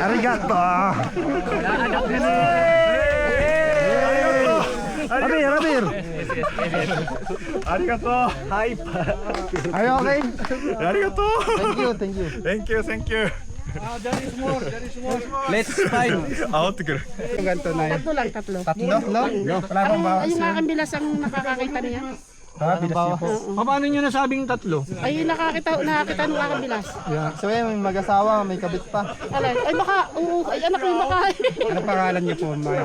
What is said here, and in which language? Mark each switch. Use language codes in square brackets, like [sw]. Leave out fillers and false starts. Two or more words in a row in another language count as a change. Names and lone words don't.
[ja] ありがとう。ラベル。ありがとう。はい。 [en] Are you okay? [ja] ありがとう。 [en] Thank you. Thank you. Let's fight! [ja] 煽ってくる。 [tl] Tatlo. No? Wala pang bawas. Ay, yung kakambilas ang nakakakita niya. Paano nyo nasabing tatlo? Ay, nakakita ng kakambilas. So may mag-asawa, may kabit pa. Alay, ay baka, ay anak yung baka. Ano pangalan niyo po, May?